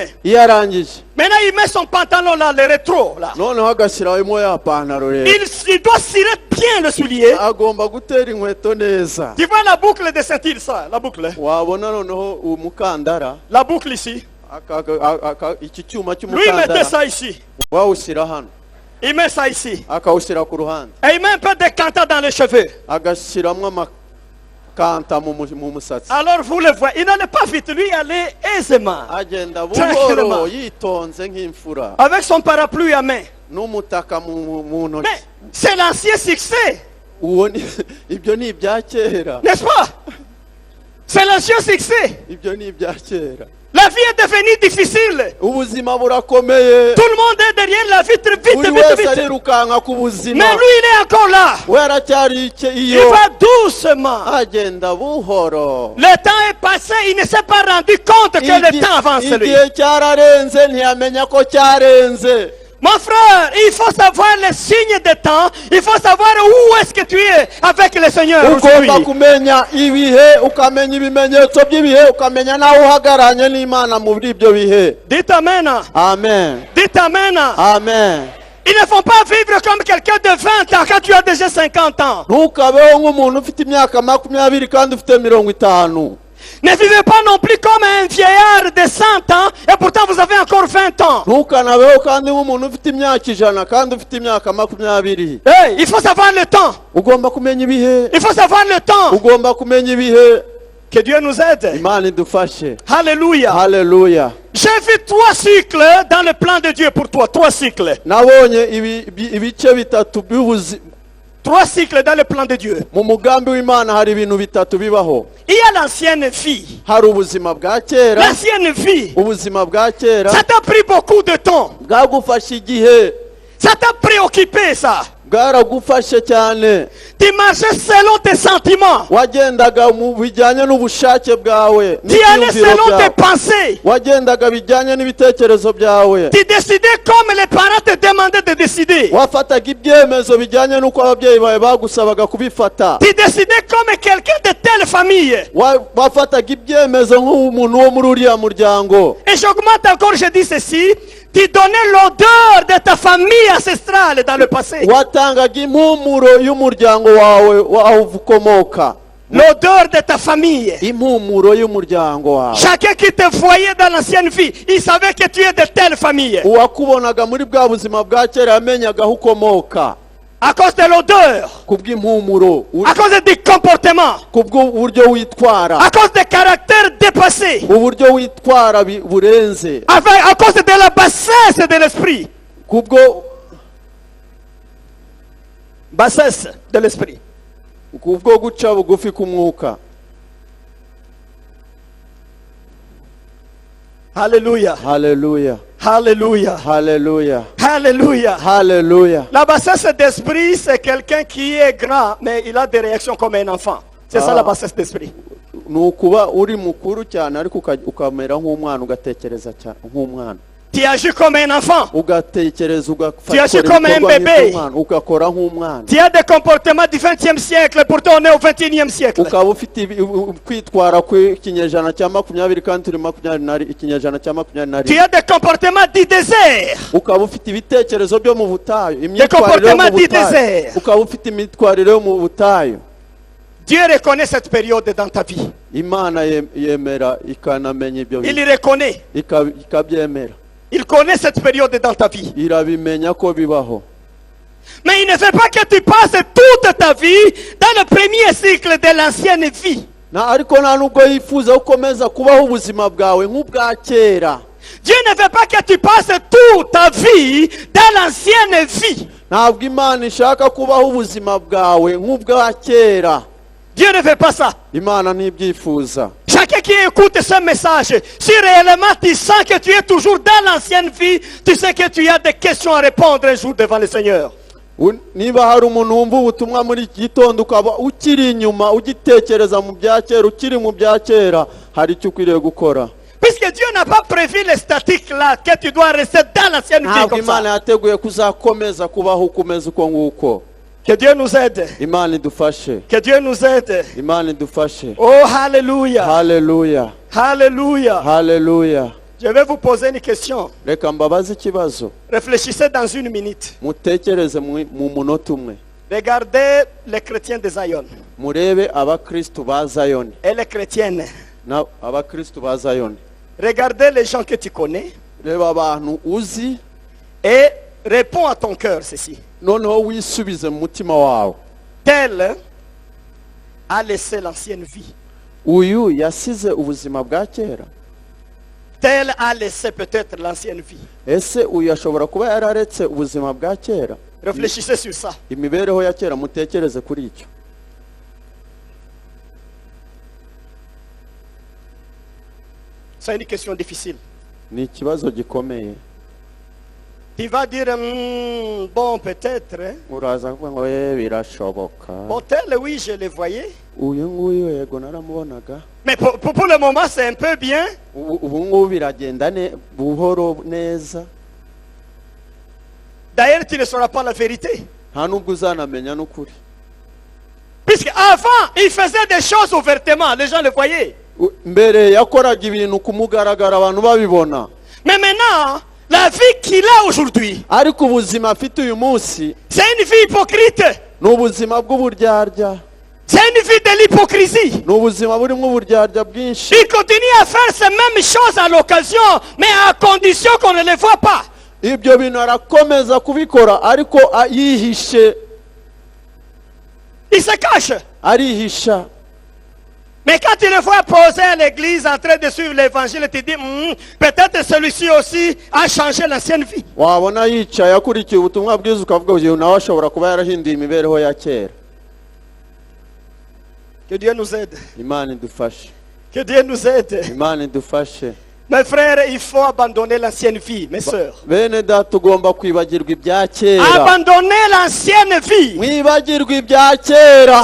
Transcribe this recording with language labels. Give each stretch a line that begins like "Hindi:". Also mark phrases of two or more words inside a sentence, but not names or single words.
Kinyarwanda: iyo arangije
French: maintenant il met son pantalon là, le rétro là.
Kinyarwanda: noneho agashyiramo ya pantaro rero,
French: Il doit cirer bien le soulier.
Kinyarwanda: agomba gutera inkweto neza.
French: Tu vois la boucle de ceinture, ça, la boucle.
Kinyarwanda: wabona noneho umukandara,
French: La boucle ici.
Kinyarwanda: iki cyuma
French: Lui, il mettait
Kinyarwanda: cy'umukandara
French: ça ici.
Kinyarwanda: wawushyira hano,
French: Il met ça ici.
Kinyarwanda: akawushyira ku ruhande,
French: Et il met un peu de canta dans les cheveux.
Kinyarwanda: agashyiramo amakanta mu musatsi,
French: Alors vous le voyez, il n'allait pas vite, lui il allait aisément.
Kinyarwanda: agenda
French: Tranquillement.
Kinyarwanda: buhoro yitonze nk'imfura,
French: Avec son parapluie à main.
Kinyarwanda: n'umutaka mu ntoki.
French: Mais c'est l'ancien succès,
Kinyarwanda: ibyo ni ibya kera,
French: n'est-ce pas? C'est l'ancien succès.
Kinyarwanda: ibyo ni ibya kera.
French: La vie est devenue difficile.
Kinyarwanda: ubuzima burakomeye,
French: Tout le monde est derrière la vitre, vite,
Kinyarwanda: buri
French: vite,
Kinyarwanda: wese
French: vite.
Kinyarwanda: arirukanka ku buzima,
French: Mais lui, il est encore là.
Kinyarwanda: we aracyari
French: Il
Kinyarwanda: iyo,
French: va doucement.
Kinyarwanda: agenda buhoro.
French: Le temps est passé, il ne s'est pas rendu compte que le temps avance lui.
Kinyarwanda: igihe cyararenze ntiyamenya ko cyarenze.
French: Mon frère, il faut savoir les signes de temps. Il faut savoir où est-ce que tu es avec le Seigneur aujourd'hui.
Kinyarwanda: ugomba kumenya ibihe, ukamenya ibimenyetso by'ibihe, ukamenya nawe uhagararanye n'Imana muri ibyo bihe.
French: Dites amen.
Kinyarwanda: Amen,
French: Dites amen.
Kinyarwanda: amen.
French: Ils ne font pas vivre comme quelqu'un de 20 ans quand tu as déjà 50 ans.
Kinyarwanda: ntukabeho nk'umuntu ufite imyaka 20 kandi ufite 50.
French: Ne vivez pas non plus comme un vieillard de 100 ans et pourtant vous avez encore 20 ans.
Kinyarwanda: ntukanabeho kandi nk'umuntu ufite imyaka 100 kandi ufite imyaka 20.
French: Hey, il faut savoir le temps.
Kinyarwanda: ugomba kumenya ibihe,
French: Il faut savoir le temps.
Kinyarwanda: ugomba kumenya ibihe.
French: Que Dieu nous aide.
Kinyarwanda: Imana idufashe.
French: Alléluia.
Kinyarwanda: Haleluya.
French: J'ai vu 3 cycles dans le plan de Dieu pour toi. 3 cycles.
Kinyarwanda: nabonye ibice bitatu by'ubuzima 3 cycles dans le plan de Dieu. mu mugambi w'Imana. hari ibintu bitatu bibaho.
French: Il y a l'ancienne vie.
Kinyarwanda: hari ubuzima bwa kera,
French: L'ancienne vie.
Kinyarwanda: ubuzima bwa kera
French: Ça t'a pris beaucoup de temps.
Kinyarwanda: bwagufashe igihe,
French: Ça t'a préoccupé ça.
Kinyarwanda: bwaragufashe cyane.
French: Tu marchais selon tes sentiments.
Kinyarwanda: Wagendaga mu bijyanye n'ubushake bwawe
French: Tu allais
Kinyarwanda: n'ibyiyumviro
French: selon tes
Kinyarwanda: byawe.
French: pensées.
Kinyarwanda: Wagendaga bijyanye n'ibitekerezo byawe.
French: Tu décidais comme les parents te demandaient de décider.
Kinyarwanda: Wafataga ibyemezo bijyanye n'uko ababyeyi bawe bagusabaga kubifata.
French: Tu décidais comme quelqu'un de telle famille.
Kinyarwanda: Wafataga ibyemezo nk'umuntu wo muri uriya muryango.
French: Et j'augmente encore, je dis ceci. Tu donnais l'odeur de ta famille ancestrale dans le passé.
Kinyarwanda: Watangaga impumuro y'umuryango wawe aho ukomoka.
French: L'odeur de ta famille.
Kinyarwanda: Impumuro y'umuryango wawe.
French: Chacun qui te voyait dans l'ancienne vie, il savait que tu es de telle famille.
Kinyarwanda: Uwakubonaga muri bwa buzima bwa kera yamenyaga aho ukomoka.
French: À cause de l'odeur.
Kinyarwanda: Kubw'impumuro.
French: À cause du comportement.
Kinyarwanda: Kubw'uburyo witwara.
French: À cause des caractères dépassés.
Kinyarwanda: Uburyo witwara burenze.
French: À cause de la bassesse de l'esprit. Bassesse de l'esprit.
Kinyarwanda: Kubwo guca bugufi k'umwuka.
French: Alléluia. Alléluia. Alléluia. Alléluia. Alléluia. Alléluia. La bassesse d'esprit, c'est quelqu'un qui est grand, mais il a des réactions comme un enfant. C'est ça la bassesse d'esprit.
Kinyarwanda: Nukuba uri mukuru cyane ariko ukamera nk'umwana ugatekereza nk'umwana.
French: Tu agis comme un enfant.
Kinyarwanda: Ugatekereza
French: Tu agis comme un bébé.
Kinyarwanda: Ugakora nk'umwana.
French: Tu as des comportements du 20e siècle, pourtant on est au 21e siècle.
Kinyarwanda: Ukaba ufite kwitwara kw'ikinyejana cya 20 kandi turi 20 ikinyejana cya 20.
French: Tu as des comportements du désert.
Kinyarwanda: Ukaba ufite ibitekerezo byo mu butayu,
French: Des comportements du désert.
Kinyarwanda: Ukaba ufite imitwarire yo mu butayu.
French: Dieu reconnaît cette période dans ta vie.
Kinyarwanda: Imana yemera ikanamenya ibyo.
French: Il reconnaît.
Kinyarwanda: Ikabyemera.
French: Il connaît cette période dans ta vie.
Kinyarwanda: Irabimenya ko bibaho.
French: Mais il ne veut pas que tu passes toute ta vie dans le premier cycle de l'ancienne vie.
Kinyarwanda: Ariko nta nubwo yifuza ukomeza kubaho ubuzima bwawe nk'ubwa kera.
French: Dieu ne veut pas que tu passes toute ta vie dans l'ancienne vie.
Kinyarwanda: Ntabwo Imana ishaka kubaho ubuzima bwawe nk'ubwa kera.
French: Dieu ne veut pas ça.
Kinyarwanda: Imana ntibyifuza.
French: Chacun qui écoute ce message, si réellement tu sens que tu es toujours dans l'ancienne vie, tu sais que tu as des questions à répondre un jour devant le Seigneur.
Kinyarwanda: Niba hari umuntu wumva ubutumwa muri iki gitondo ukaba ukiri inyuma ugitekereza mu bya kera, ukiri mu bya kera, hari icyo ukwiriye gukora.
French: Puisque Dieu n'a pas prévu les statiques là, que tu dois rester dans l'ancienne vie comme ça.
Kinyarwanda: Imana yateguye kuzakomeza kubaho ukomeza uko nguko.
French: Que Dieu nous aide.
Kinyarwanda: Imana idufashe.
French: Que Dieu nous aide.
Kinyarwanda: Imana idufashe.
French: Oh, alléluia. Alléluia. Alléluia. Alléluia. Je vais vous poser une question.
Kinyarwanda: Reka mbabaze ikibazo.
French: Réfléchissez dans une minute.
Kinyarwanda: Mutekereze mu munota umwe.
French: Regardez les chrétiens de Zion.
Kinyarwanda: Murebe abakristo ba Zion.
French: Et les chrétiennes.
Kinyarwanda: Na abakristo ba Zion.
French: Regardez les gens que tu connais.
Kinyarwanda: Reba abantu uzi.
French: Et réponds à ton cœur ceci.
Kinyarwanda: Noneho wisubize mu mutima wawe.
French: Tel a laissé l'ancienne vie.
Kinyarwanda: Uyu yasize ubuzima bwa kera.
French: Tel a laissé peut-être l'ancienne vie.
Kinyarwanda: Ese uyu ashobora kuba yararetse ubuzima bwa kera.
French: Réfléchissez sur ça.
Kinyarwanda: Imibereho ya kera mutekereze kuri icyo.
French: C'est une question difficile.
Kinyarwanda: Ni ikibazo gikomeye.
French: Tu vas dire, bon, peut-être. Hein?
Kinyarwanda: Uraza kuvuga ngo birashoboka.
French: Bon, tel, oui, je le voyais.
Kinyarwanda: Uyu nguyu yego naramubonaga.
French: Mais pour le moment, c'est un peu bien.
Kinyarwanda: Ubu ngubu biragenda buhoro neza.
French: D'ailleurs, tu ne sauras pas la vérité.
Kinyarwanda: Nta nubwo uzanamenya n'ukuri.
French: Puisque avant, il faisait des choses ouvertement, les gens le voyaient.
Kinyarwanda: Mbere yakoraga ibintu kumugaragara abantu babibona.
French: Mais maintenant, la vie qu'il a aujourd'hui,
Kinyarwanda: ariko ubuzima afite uyu munsi,
French: c'est une vie hypocrite.
Kinyarwanda: N'ubuzima bw'uburyarya.
French: C'est une vie de l'hypocrisie.
Kinyarwanda: N'ubuzima burimo uburyarya bwinshi.
French: Il continue à faire ces mêmes choses à l'occasion, mais à condition qu'on ne les voit pas.
Kinyarwanda: Ibyo bintu arakomeza kubikora ariko yihishe.
French: Il se cache.
Kinyarwanda: Arihisha.
French: Mais quand tu le vois poser à l'église en train de suivre l'évangile, tu te dis, peut-être celui-ci aussi a changé l'ancienne vie.
Kinyarwanda: Wabona yicaye akurikiye ubutumwa bwiza ukavuga uyu nawe ashobora kuba yarahinduye imibereho ya kera.
French: Que Dieu nous aide.
Kinyarwanda: Imana idufashe.
French: Que Dieu nous aide.
Kinyarwanda: Imana idufashe.
French: Mes frères, il faut abandonner l'ancienne vie, mes sœurs.
Kinyarwanda: bene data tugomba kwibagirwa ibya kera
French: Abandonner l'ancienne vie.
Kinyarwanda: mwibagirwa ibya kera